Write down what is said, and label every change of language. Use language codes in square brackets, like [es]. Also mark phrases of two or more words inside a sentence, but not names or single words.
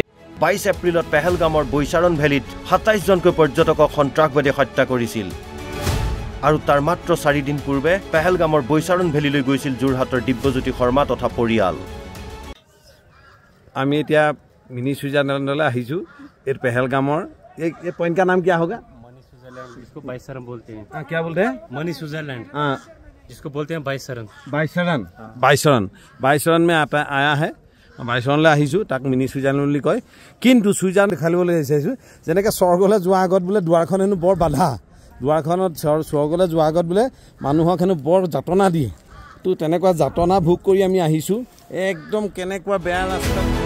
[as] ২২ এপ্ৰিলত পেহেলগামৰ বৈচাৰণ ভেলীত ২৭জনকৈ পৰ্যটকক সন্ত্ৰাসবাদীয়ে হত্যা কৰিছিল। আৰু তাৰ মাত্ৰ ৪ দিন পূৰ্বে পেহেলগামৰ বৈচাৰণ ভেলীলৈ গৈছিল যোৰহাটৰ দিব্যজ্যোতি শৰ্মা তথা পৰিয়াল। আমি এতিয়া মিনি ছুইজাৰলেণ্ডলৈ আহিছোঁ। এই পেহেলগামৰ এই পইণ্ট [hi] का नाम क्या होगा? मनी स्विट्जरलैंड, जिसको बाइसरन बोलते हैं। क्या बोलते हैं? मनी स्विट्जरलैंड, जिसको बोलते हैं बाइसरन। बाइसरन में आया है। [as] বাইচৰণলৈ আহিছোঁ, তাক মিনি ছুইজাৰলেণ্ড বুলি কয়। কিন্তু ছুইজাৰলেণ্ড দেখাবলৈ বিচাৰিছোঁ যেনেকৈ স্বৰ্গলৈ যোৱাৰ আগত বোলে দুৱাৰখন হেনো বৰ বাধা, দুৱাৰখনত স্বৰ্গলৈ যোৱাৰ আগত বোলে মানুহক হেনো বৰ যাতনা দিয়ে। তো তেনেকুৱা যাতনা ভোগ কৰি আমি আহিছোঁ। একদম কেনেকুৱা বেয়া ৰাস্তা।